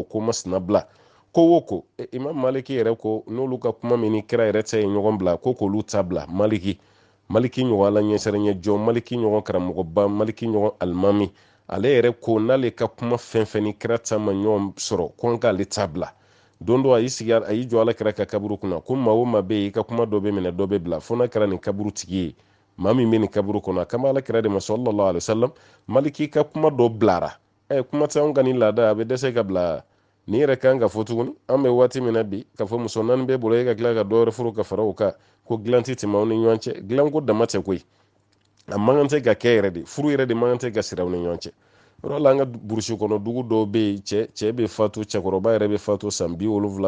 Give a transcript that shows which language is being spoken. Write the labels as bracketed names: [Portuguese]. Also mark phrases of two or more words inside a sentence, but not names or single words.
[Bambara] ko masina bila ko o ko imam maliki yɛrɛ ko n'olu ka kuma min ni kira yɛrɛ ta ye ɲɔgɔn bila ko k'olu ta bila maliki ɲɔgɔn ala ɲɛsiranɲɛ jɔ maliki ɲɔgɔn karamɔgɔba maliki ɲɔgɔn alimami ale yɛrɛ ko n'ale ka kuma fɛn fɛn ni kira ta ma ɲɔgɔn sɔrɔ ko an k'ale ta bila don dɔ a y'i jɔ ala kira ka kaburu kunna ko maa o maa bɛ yen i ka kuma dɔ bɛ minɛ dɔ bɛ bila fo n'a kɛra nin kaburu tigi ye maa min bɛ nin kaburu kɔnɔ a kama ala kira de ma [Arabic] صلى الله عليه وسلم [Bambara] maliki ka kuma dɔ bilara kuma tɛ anw ka nin laada a bɛ dɛsɛ ka bila nin yɛrɛ kan ka fɔ tuguni an bɛ waati min na bi ka fɔ muso naani bɛ bolo e ka tila ka dɔwɛrɛ furu ka fara o kan ko dilan tɛ tɛmɛ aw ni ɲɔgɔn cɛ dilan ko dama tɛ koyi a man kan tɛ ka kɛ yɛrɛ de furu yɛrɛ de man kan tɛ ka siri aw ni ɲɔgɔn cɛ yɔrɔ la an ka burusi kɔnɔ dugu dɔw bɛ yen cɛ bɛ fatu cɛkɔrɔba yɛrɛ bɛ fatu san 70